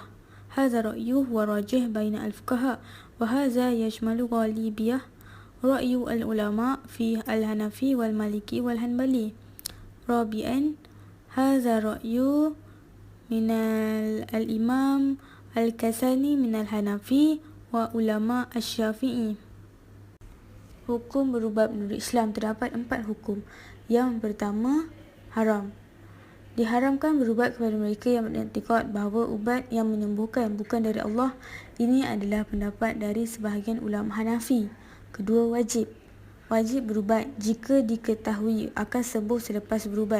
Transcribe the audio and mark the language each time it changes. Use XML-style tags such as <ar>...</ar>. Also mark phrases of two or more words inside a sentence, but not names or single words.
<ar>هذا رأي هو راجح بين الفقهاء وهذا يشمل غالبية رأي العلماء في الحنفي والمالكي والحنبلي. رابعا، هذا رأي من الإمام الكاساني من الحنفي وعلماء الشافعي.</ar> <ms>Hukum berubat menurut Islam. Terdapat 4 hukum. Yang pertama, haram. Diharamkan berubat kepada mereka yang beriktikad bahawa ubat yang menyembuhkan bukan dari Allah. Ini adalah pendapat dari sebahagian ulama Hanafi. Kedua, wajib. Wajib berubat jika diketahui akan sembuh selepas berubat.</ms>